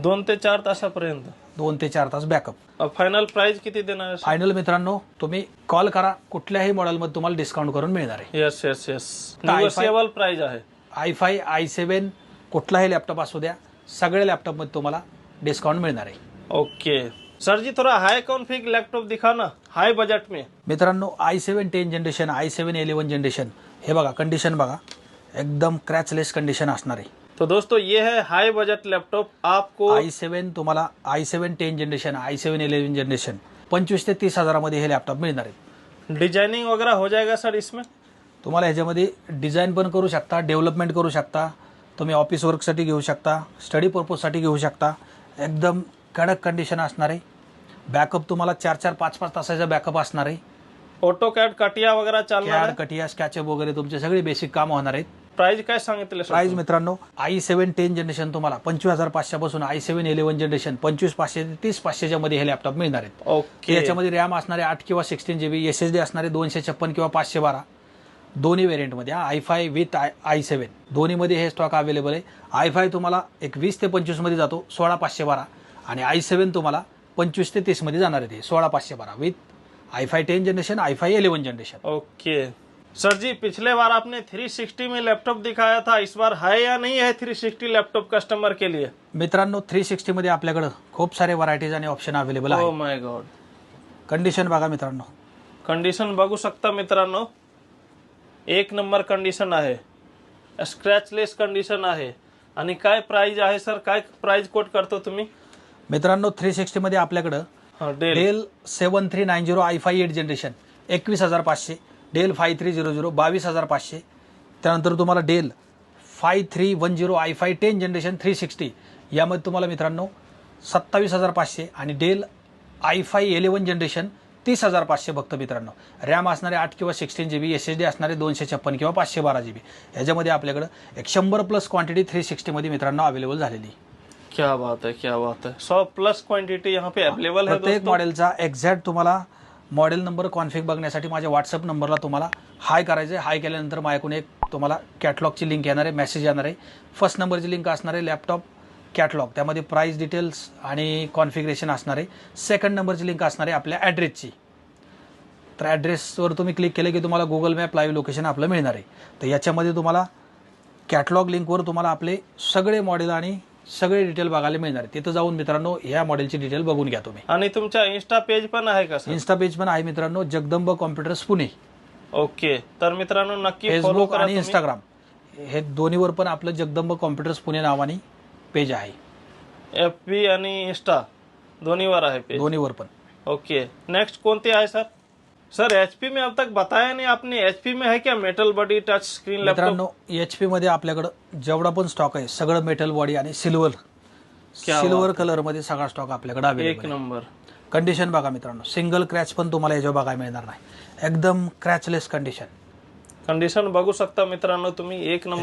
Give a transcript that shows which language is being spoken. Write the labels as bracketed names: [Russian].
[Marathi] 2 ते 4 तासापर्यंत 2 ते 4 तास बॅकअप. फायनल प्राइस किती देणार आहे? फायनल मित्रांनो तुम्ही कॉल करा, कुठल्याही मॉडेलमध्ये तुम्हाला डिस्काउंट करून मिळणार आहे. [English] yes yes yes, [Marathi] negotiable price आहे. i5 i7 कुठलाही लॅपटॉप असू द्या, सगळे लॅपटॉपमध्ये तुम्हाला डिस्काउंट मिळणार आहे. [Hindi] ओके सर जी, थोड़ा हाई कॉन्फिग लैपटॉप दिखाना हाई बजट में. [Marathi] मित्रांनो i7 10 जनरेशन, i7 11 जनरेशन हे बघा, कंडिशन बघा एकदम क्रॅचलेस कंडिशन असणार आहे. [Hindi] तो दोस्तों ये है हाई बजट लैपटॉप. आपको [Marathi] i7 तुम्हाला i7 10 जनरेशन, i7 11 जनरेशन 25 ते 30,000 मध्ये हे लॅपटॉप मिळणार आहेत. [Hindi] डिजाइनिंग वगैरह हो जाएगा सर इसमें? [Marathi] तुम्हाला ह्याच्यामध्ये डिझाईन पण करू शकता, डेव्हलपमेंट करू शकता, तुम्ही ऑफिस वर्कसाठी घेऊ शकता, स्टडी पर्पजसाठी घेऊ शकता. एकदम कडक कंडिशन असणार आहे. बॅकअप तुम्हाला 4-4 5-5 तासाचा बॅकअप असणार आहे. ऑटो कॅड कटिया वगैरह चालणार आहे? कटिया स्कॅचअप वगैरे तुमचे सगळे बेसिक काम होणार आहेत. प्राइस काय सांगितलं सर? प्राइस मित्रांनो i7 10 जनरेशन तुम्हाला 25,500 पासून i7 11 जनरेशन 25,500 ते 30,500 मध्ये हे लॅपटॉप मिळणार आहेत. ओके, याच्यामध्ये रॅम असणारे 8 किंवा 16 GB, SSD असणारे 256 किंवा 512 दोन्ही व्हेरियंटमध्ये. i5 विथ i7 दोन्हीमध्ये हे स्टॉक अवेलेबल आहे. i5 तुम्हाला एक 20 ते 25 मध्ये जातो 16,512 आणि i7 तुम्हाला 25 ते 30 मध्ये जाणार आहे ते 16,512 with i5 10 generation, i5 11 generation. [Hindi] Okay sir जी, पिछले बार आपने 360 में लैपटॉप दिखाया था, इस बार है या नहीं है 360 लैपटॉप कस्टमर के लिए? [Marathi] मित्रांनो 360 मध्ये आपल्याकडे खूप सारे व्हरायटीज आणि ऑप्शन अवेलेबल ओह आहेत. [English] my God, [Marathi] कंडिशन बघा मित्रांनो, कंडिशन बघू शकता मित्रांनो, एक नंबर कंडिशन आहे, स्क्रॅचलेस कंडिशन आहे. आणि काय प्राइस आहे सर, काय प्राइस कोट करतो तुम्ही मित्रांनो 360 मध्ये आपल्याकडं del del 7390 i5 8 generation 21,500, del 5300 22,500, त्यानंतर तुम्हाला डेल 5310 i5 10 जनरेशन 360 यामध्ये तुम्हाला मित्रांनो 27,500 आणि डेल i5 11 जनरेशन 30,500 फक्त मित्रांनो. रॅम असणारे 8 किंवा 16 GB, SSD असणारे 256 किंवा 512 GB. याच्यामध्ये आपल्याकडं 100+ क्वांटिटी 360 मध्ये मित्रांनो अवेलेबल झालेली. [Hindi] क्या बात है, क्या बात है. 100+ क्वांटिटी यहाँ पे अवेलेबल है [Marathi] प्रत्येक [Hindi] दोस्तों. [Marathi] मॉडेलचा एक्झॅक्ट तुम्हाला मॉडेल नंबर कॉन्फिग बघण्यासाठी माझ्या व्हॉट्सअप नंबरला तुम्हाला हाय करायचं आहे. हाय केल्यानंतर माझ्याकडून एक तुम्हाला कॅटलॉगची लिंक येणार आहे, मेसेज येणार आहे. फर्स्ट नंबरची लिंक असणार आहे लॅपटॉप कॅटलॉग, त्यामध्ये प्राइस डिटेल्स आणि कॉन्फिगरेशन असणार आहे. सेकंड नंबरची लिंक असणार आहे आपल्या ॲड्रेसची. तर ॲड्रेसवर तुम्ही क्लिक केलं की तुम्हाला गुगल मॅप लाईव्ह लोकेशन आपलं मिळणार आहे. तर याच्यामध्ये तुम्हाला कॅटलॉग लिंकवर तुम्हाला आपले सगळे मॉडेल आणि सगळे डिटेल बघायला मिळणार आहे. तिथं जाऊन मित्रांनो या मॉडेलची डिटेल बघून घ्या तुम्ही. आणि तुमचा इन्स्टा पेज पण आहे का सर? इन्स्टा पेज पण आहे मित्रांनो, जगदंब कॉम्प्युटर्स पुणे. ओके, तर मित्रांनो नक्की फॉलो फेसबुक करा आणि तुम्ही. इंस्टाग्राम हे दोन्हीवर पण आपलं जगदंब कॉम्प्युटर्स पुणे नावाने पेज आहे. FB आणि इंस्टा दोन्हीवर आहे पेज. दोन्हीवर पण. ओके, नेक्स्ट कोणते आहे सर? [Hindi] सर HP में अब तक बताया नहीं आपने, HP में है क्या metal body touch screen laptop? [Marathi] मित्रांनो HP मध्ये आपल्याकडं जेवढा पण स्टॉक आहे सगळं मेटल बॉडी आणि सिल्वर कलर मध्ये सगळा स्टॉक आपल्याकडे एक अवेलेबल. नंबर कंडिशन बघा मित्रांनो, सिंगल क्रॅच पण तुम्हाला याच्यावर बघायला मिळणार नाही, एकदम क्रॅचलेस कंडिशन. कंडिशन बघू शकता मित्रांनो तुम्ही, एक नंबर